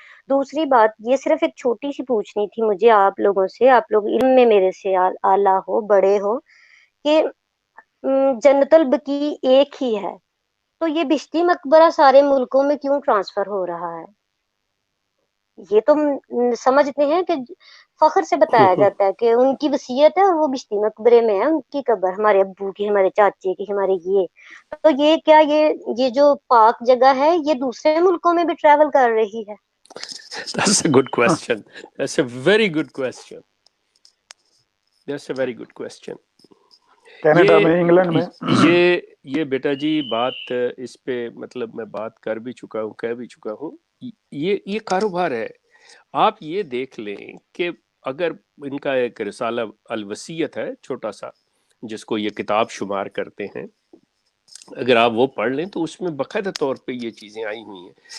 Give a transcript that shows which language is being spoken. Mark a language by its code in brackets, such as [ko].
[ur] دوسری بات یہ صرف ایک چھوٹی سی پوچھنی تھی مجھے آپ لوگوں سے، آپ لوگ علم میں میرے سے اعلیٰ ہو، بڑے ہو، کہ جنت البقیع ایک ہی ہے تو یہ بشتی مقبرہ سارے ملکوں میں کیوں ٹرانسفر ہو رہا ہے؟ یہ تو سمجھتے ہیں کہ فخر سے بتایا جاتا ہے کہ ان کی وصیت ہے اور وہ بشتی مقبرے میں ہے، ان کی قبر ہمارے ابو کی، ہمارے چاچے کی، ہمارے تو یہ کیا یہ جو پاک جگہ ہے یہ دوسرے ملکوں میں بھی ٹریول کر رہی ہے؟ [en] That's a good question. That's a very good question. That's a very good question. [ur] Canada میں، انگلینڈ میں. یہ بیٹا جی بات اس پہ مطلب میں بات کر بھی چکا ہوں، کہہ بھی چکا ہوں. یہ کاروبار ہے. آپ یہ دیکھ لیں کہ اگر ان کا ایک رسالہ الوصیت ہے چھوٹا سا جس کو یہ کتاب شمار کرتے ہیں، اگر آپ وہ پڑھ لیں تو اس میں باقاعدہ طور پہ یہ چیزیں آئی ہوئی ہیں.